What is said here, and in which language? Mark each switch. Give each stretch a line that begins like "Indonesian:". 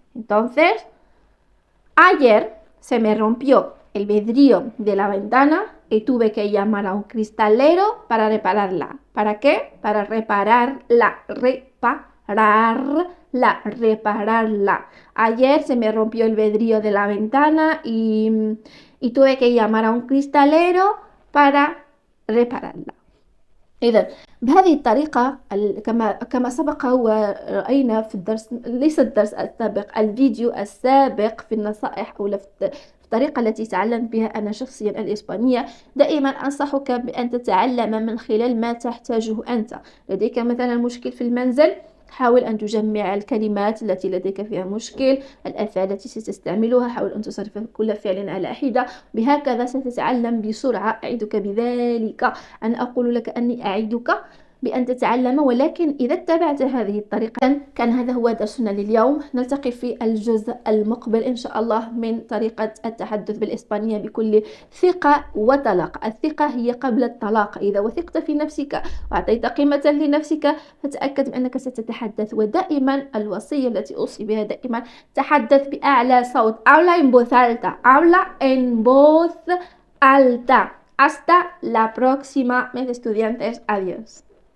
Spanish: Entonces ayer se me rompió el vidrio de la ventana y tuve que llamar a un cristalero para repararla. ¿Para qué? Para repararla. Ayer se me rompió el vidrio de la ventana y tuve que llamar a un cristalero para repararla.
Arabic: إذا بهذه الطريقة كما سبق ورأينا في الدرس، ليس الدرس السابق، الفيديو السابق في النصائح أو في الطريقة التي تعلمت بها أنا شخصيا الإسبانية، دائما أنصحك بأن تتعلم من خلال ما تحتاجه أنت. لديك مثلا مشكل في المنزل، حاول أن تجمع الكلمات التي لديك فيها مشكل، الأفعال التي ستستعملها، حاول أن تصرف كل فعل على حدة، بهكذا ستتعلم بسرعة. أعدك بذلك، أنا أقول لك أني أعدك بأن تتعلم، ولكن إذا اتبعت هذه الطريقة. كان هذا هو درسنا لليوم، نلتقي في الجزء المقبل إن شاء الله من طريقة التحدث بالإسبانية بكل ثقة وطلاقة. الثقة هي قبل الطلاق. إذا وثقت في نفسك وأعطيت قيمة لنفسك فتأكد بأنك ستتحدث. ودائما الوصية التي أوصي بها دائما، تحدث بأعلى صوت.
Spanish: Habla en voz alta. Habla en voz alta. Hasta la próxima, mis estudiantes. Adiós.